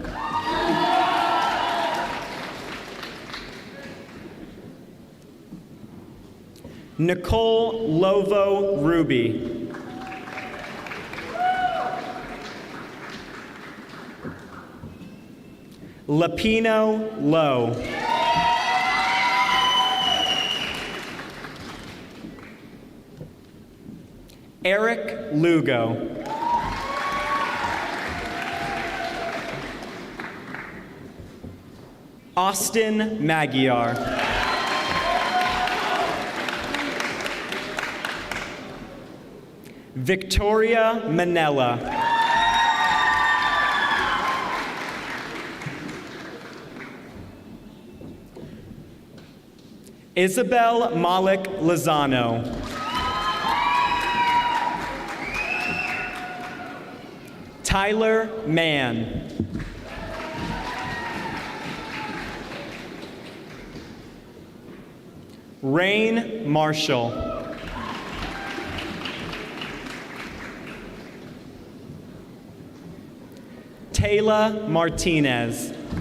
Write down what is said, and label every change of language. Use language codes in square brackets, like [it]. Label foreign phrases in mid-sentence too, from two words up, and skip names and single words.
[en] Nicole Lovo Ruby. Lapino Lowe. Eric Lugo. Austin Magyar. Victoria Manella. Isabel Malik Lozano. Tyler Mann. Rain Marshall. Taylor Martinez.